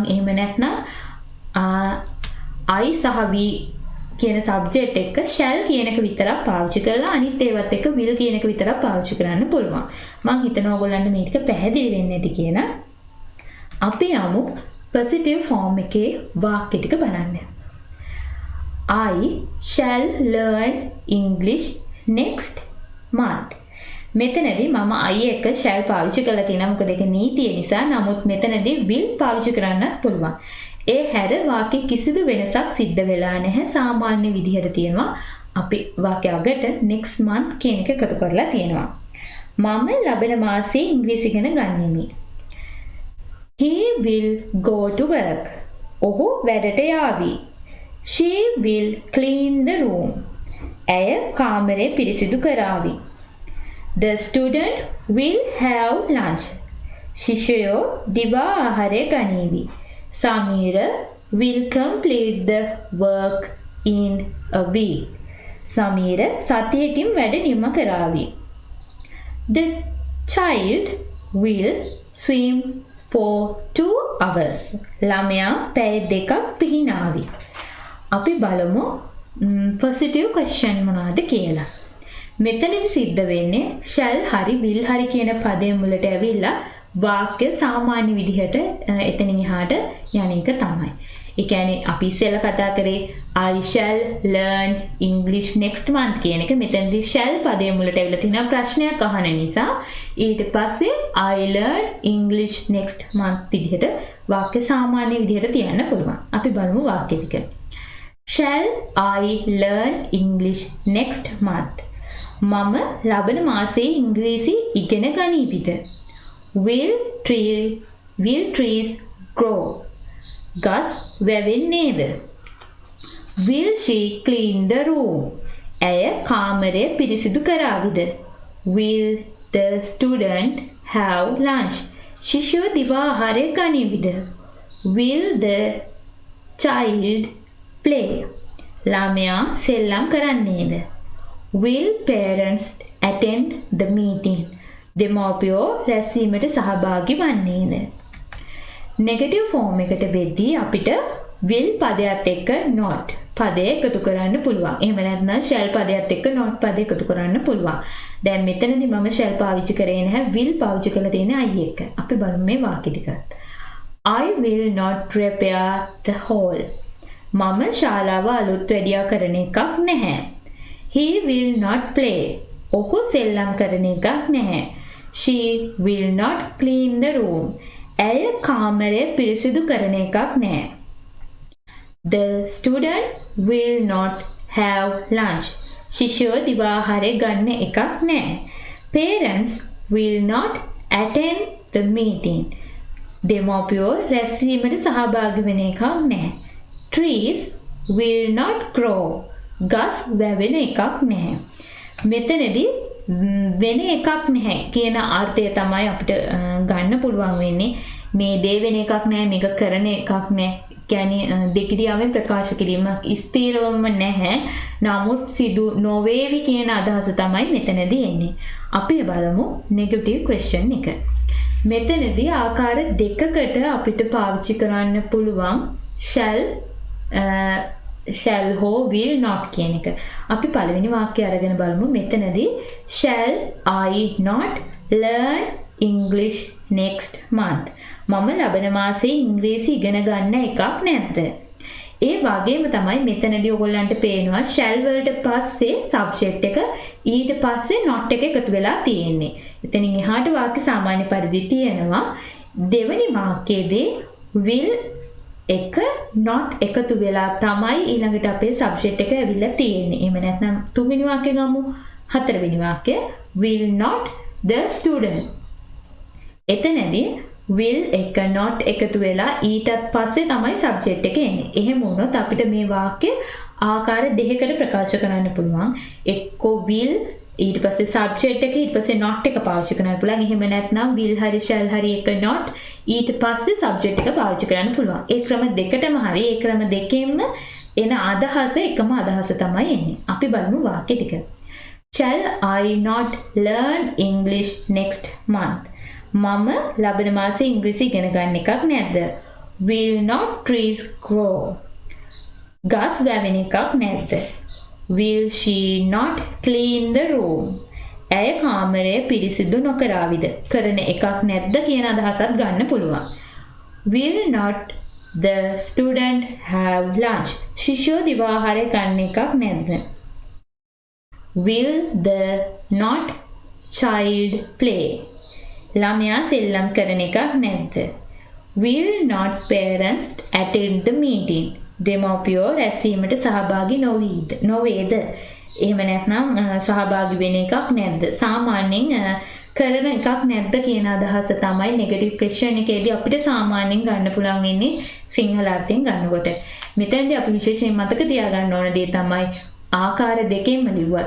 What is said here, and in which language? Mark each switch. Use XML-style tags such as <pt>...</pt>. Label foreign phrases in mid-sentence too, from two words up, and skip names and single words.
<si>එහෙම නැත්නම් I සහ we කියන subject එක shall කියන එක විතරක් පාවිච්චි කරලා අනිත් ඒවත් එක්ක will කියන එක විතරක් පාවිච්චි කරන්න පුළුවන්. මම හිතනවා ඔයගොල්ලන්ට මේක පැහැදිලි වෙන්නේ නැති කියන. අපි යමු</si> <en>positive form</en> <si>එකේ වාක්‍ය ටික බලන්න.</si> <en>I shall learn English next month.</en> <si>මෙතනදී මම I එක shall පාවිච්චි කරලා තියෙනවා. මොකද ඒක නීතිය නිසා. නමුත් මෙතනදී will පාවිච්චි කරන්නත් පුළුවන්. ඒ හැර වාක්‍ය කිසිදු වෙනසක් සිද්ධ වෙලා නැහැ. සාමාන්‍ය විදිහට තියෙනවා. අපි වාක්‍ය අගට</si> <en>next month</en> <si>කියන එක එකතු කරලා තියෙනවා. මම ලබන මාසයේ ඉංග්‍රීසි ඉගෙන ගන්නෙමි.</si> <en>He will go to work.</en> <si>ඔහු වැඩට යාවි.</si> <en>She will clean the room.</en> <si>ඇය කාමරය පිරිසිදු කරાવી.</si> <en>The student will have lunch.</en> <si>ශිෂ්‍යයෝ දිවා ආහාරය ගනීවි.</si> <en>Samira will complete the work in a week.</en> <si>Samira සතියකින් වැඩ නිම කරાવી.</si> <en>The child will swim for 2 hours.</en> <si>ළමයා පැය දෙකක් පිහිනාවි. අපි බලමු</si> <en>positive question</en> <si>මොනවද කියලා. මෙතනදි සිද්ධ වෙන්නේ shall හරි will හරි කියන පදේ මුලට ඇවිල්ලා වාක්‍ය සාමාන්‍ය විදිහට එතනින් එහාට යන එක තමයි. ඒ කියන්නේ අපි ඉස්සෙල්ලා කතා කරේ</si> <en>I shall learn English next month</en> <si>කියන එක. මෙතනදී shall පදේ මුලට ඇවිල්ලා තියෙන ප්‍රශ්නයක් අහන නිසා ඊට පස්සේ</si> <en>I learn English next month</en> <si>විදිහට වාක්‍ය සාමාන්‍ය විදිහට තියන්න පුළුවන්. අපි බලමු වාක්‍ය ටික.</si> <en>Shall I learn English next month?</en> <si>මම ලබන මාසයේ ඉංග්‍රීසි ඉගෙන ගනීවිද?</si> <en>Will trees grow?</en> <si>ගස් වැවෙන්නේද?</si> <en>Will she clean the room?</en> <si>ඇය කාමරය පිරිසිදු කරાવીද?</si> <en>Will the student have lunch?</en> <si>ශිෂ්‍යෝ දිවා ආහාරය ගනීවිද?</si> <en>Will the child play.</en> <si>ළමයා සෙල්ලම් කරන්නේද?</si> <en>Will parents attend the meeting?</en> <si>දෙමාපියෝ රැස්වීමට සහභාගී වන්නේද?</si> <en>negative form</en> <si>එකට වෙද්දී අපිට will පදයට එක්ක not පදය එකතු කරන්න පුළුවන්. එහෙම නැත්නම් shall පදයට එක්ක not පදය එකතු කරන්න පුළුවන්. දැන් මෙතනදී මම shall පාවිච්චි කරේ නැහැ. will පාවිච්චි කරලා තියෙන්නේ I එක. අපි බලමු මේ වාක්‍ය ටික.</si> <en>I will not repair the hall.</en> <si>මම ශාලාව අලුත් වැඩියා කරන එකක් නැහැ.</si> <en>He will not play.</en> <si>ඔහු සෙල්ලම් කරන එකක් නැහැ.</si> <en>She will not clean the room.</en> <si>ඇය කාමරය පිරිසිදු කරන එකක් නැහැ.</si> <en>The student will not have lunch.</en> <si>ශිෂ්‍යයෝ දිවාහාරය ගන්න එකක් නැහැ.</si> <en>Parents will not attend the meeting.</en> <si>දෙමාපියෝ රැස්වීමට සහභාගී වෙන එකක් නැහැ.</si> <en>Trees will not grow.</en> <si>ගස් වැවෙන එකක් නැහැ. මෙතනදී වෙන එකක් නැහැ කියන අර්ථය තමයි අපිට ගන්න පුළුවන් වෙන්නේ. මේ දේ වෙන එකක් නැහැ, මේක කරන එකක් නැහැ. කියන්නේ දෙකිරියාවෙන් ප්‍රකාශ කිරීමක් ස්ථිරවම නැහැ. නමුත් සිදු නොවේවි කියන අදහස තමයි මෙතනදී එන්නේ. අපි බලමු</si> <en>negative question</en> <si>එක. මෙතනදී ආකාර දෙකකට අපිට පාවිච්චි කරන්න පුළුවන් shall හෝ</si> <en>will not</en> <si>කියන එක. අපි පළවෙනි වාක්‍යය අරගෙන බලමු. මෙතනදී</si> <en>shall I not learn English next month?</en> <si>මම ලබන මාසයේ ඉංග්‍රීසි ඉගෙන ගන්න එකක් නැද්ද? ඒ වගේම තමයි මෙතනදී ඔයගොල්ලන්ට පේනවා shall වලට පස්සේ subject එක ඊට පස්සේ not එක එකතු වෙලා තියෙන්නේ. එතනින් එහාට වාක්‍ය සාමාන්‍ය පරිදි තියෙනවා. දෙවෙනි වාක්‍යයේදී will එක not එකතු වෙලා තමයි ඊළඟට අපේ subject එක ඇවිල්ලා තියෙන්නේ. එහෙම නැත්නම් තුන්වෙනි වාක්‍යය ගමු. හතරවෙනි වාක්‍යය</si> <en>will not the student.</en> <si>එතනදී will එක not එකතු වෙලා ඊටත් පස්සේ තමයි subject එක එන්නේ. එහෙම වුණොත් අපිට මේ වාක්‍ය ආකාර දෙකකට ප්‍රකාශ කරන්න පුළුවන්. එක්කෝ will ඊට පස්සේ subject එක ඊට පස්සේ not එක පාවිච්චි කරන්න පුළුවන්. එහෙම නැත්නම් will හරි shall හරි එක not ඊට පස්සේ subject එක පාවිච්චි කරන්න පුළුවන්. ඒ ක්‍රම දෙකටම හරි ඒ ක්‍රම දෙකෙන්ම එන අදහස එකම අදහස තමයි එන්නේ. අපි බලමු වාක්‍ය ටික.</si> <en>Shall I not learn English next month?</en> <si>මම ලබන මාසේ ඉංග්‍රීසි ඉගෙන ගන්න එකක් නැද්ද?</si> <en>Will not trees grow?</en> <si>ගස් වැවෙන එකක් නැද්ද?</si> <en>Will she not clean the room?</en> <si>ඇය කාමරය පිරිසිදු නොකරාවිද? කරන එකක් නැද්ද කියන අදහසත් ගන්න පුළුවන්.</si> <en>Will not the student have lunch?</en> <si>ශිෂ්‍යෝ දිවාහාරය ගන්න එකක් නැද්ද?</si> <en>Will the not child play?</en> <si>ළමයා සෙල්ලම් කරන එකක් නැද්ද?</si> <en>Will not parents attend the meeting?</en> <si>දෙමාපියෝ රැස්වීමට සහභාගී නොවේද? එහෙම නැත්නම් සහභාගී වෙන එකක් නැද්ද? සාමාන්‍යයෙන් කරන එකක් නැද්ද කියන අදහස තමයි</si> <en>negative question</en> <si>එකේදී අපිට සාමාන්‍යයෙන් ගන්න පුළුවන් වෙන්නේ සිංහල අර්ථයෙන් ගන්නකොට. මෙතනදී අපි විශේෂයෙන් මතක තියාගන්න ඕන දේ තමයි ආකාර දෙකෙන්ම ලිව්වත්.</si>